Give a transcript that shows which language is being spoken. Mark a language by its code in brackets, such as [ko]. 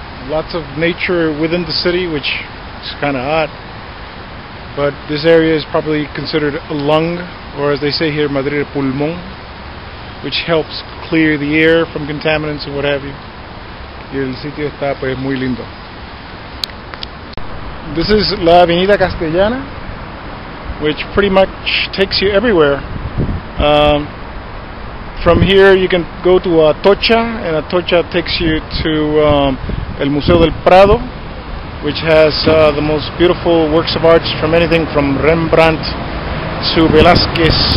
[en] Lots of nature within the city, which is kind of odd. But this area is probably considered a lung, or as they say here, Madrid pulmón, which helps clear the air from contaminants and what have you. [es] Y el sitio está pues muy lindo. [en] This is La Avenida Castellana, which pretty much takes you everywhere. From here you can go to Atocha, and Atocha takes you to El Museo del Prado, which has the most beautiful works of arts from anything from Rembrandt to Velázquez.